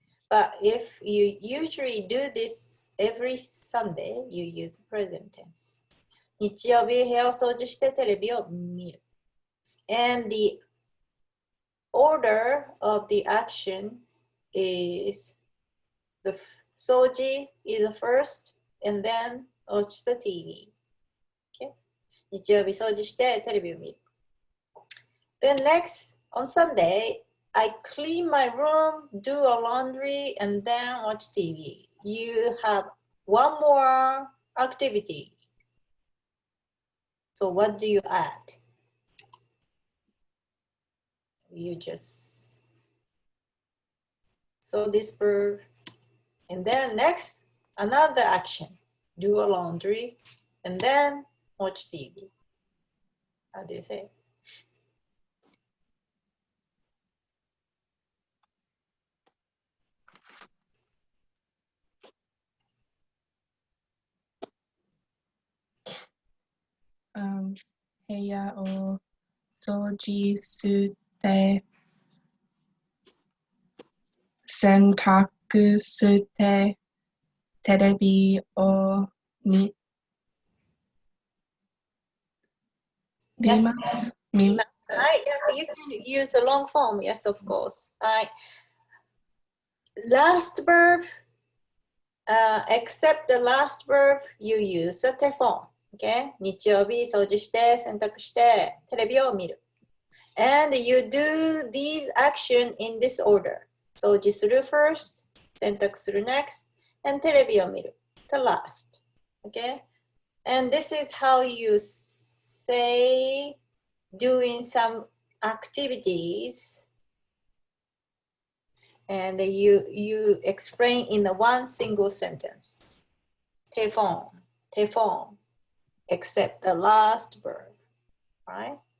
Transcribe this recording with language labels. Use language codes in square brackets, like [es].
[en] But if you usually do this every Sunday, you use present tense. [ja] 日曜日部屋を掃除してテレビを見る。 [en] And the order of the action is the 掃除 is the first and then watch the TV. Okay? [ja] 日曜日掃除してテレビを見る。 [en] Then next, on Sunday, I clean my room, do a laundry, and then watch TV. You have one more activity. So what do you add? You just so this verb, and then next another action. Do a laundry, and then watch TV. How do you say? [ja] Um, 部屋を掃除して洗濯してテレビを見ます。見ます。 [en] Yes, you can use a long form. Yes, of course. Last verb, except the last verb, you use a te form. Okay? [ja] 日曜日掃除して洗濯してテレビを見る。 [en] And you do these action in this order. 掃除する first, 洗濯する next, and [ja] テレビを見る [en] the last. Okay? And this is how you say doing some activities, and you explain in the one single sentence. Te form, except the last verb, right?